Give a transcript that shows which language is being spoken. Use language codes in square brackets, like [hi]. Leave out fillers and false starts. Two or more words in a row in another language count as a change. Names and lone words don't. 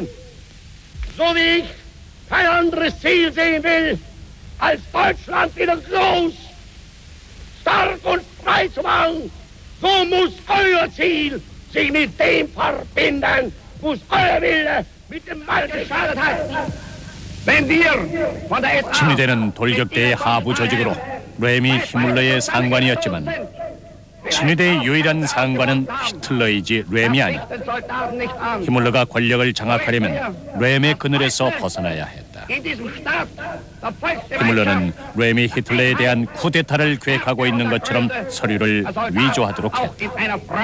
[de] So wie ich kein anderes Ziel sehen will, als Deutschland wieder groß, stark und frei zu machen, so muss euer Ziel sich mit dem verbinden, muss euer Wille mit dem Mal geschadet hat. Wenn wir von der SA [ko] 친위대는 돌격대의 하부 조직으로 램이 히물러의 상관이었지만 친위대의 유일한 상관은 히틀러이지 램이 아니었다. 히물러가 권력을 장악하려면 램의 그늘에서 벗어나야 했다. 히물러는 램이 히틀러에 대한 쿠데타를 계획하고 있는 것처럼 서류를 위조하도록 했다.